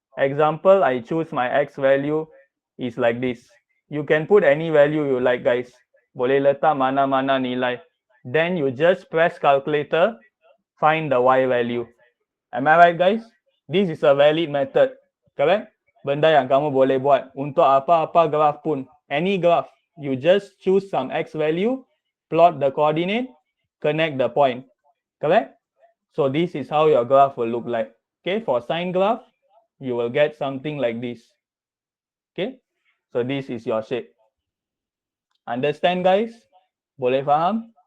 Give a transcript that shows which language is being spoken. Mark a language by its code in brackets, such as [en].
[en] Example, I choose my x value is like this. You can put any value you like, guys. [ms] Boleh letak mana-mana nilai. [en] Then you just press calculator, find the y value. Am I right, guys? This is a valid method, correct? [ms] Benda yang kamu boleh buat untuk apa-apa graph pun. [en] Any graph, you just choose some x value, plot the coordinate, connect the point, correct? So this is how your graph will look like. Okay, for sine graph, you will get something like this. Okay, so this is your shape. Understand, guys? [ms] Boleh faham?